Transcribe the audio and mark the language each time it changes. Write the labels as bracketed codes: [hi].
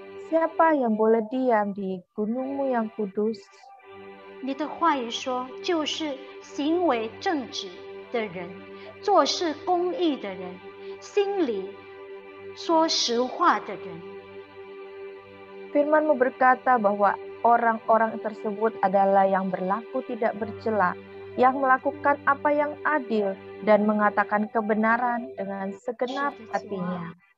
[id] Siapa yang boleh diam di gunung-Mu yang kudus? [zh] 你的话语说，就是行为正直的人，做事公义的人，心里说实话的人。 [id] Firman-Mu berkata bahwa orang-orang tersebut adalah yang berlaku tidak bercela, yang melakukan apa yang adil dan mengatakan kebenaran dengan segenap hatinya.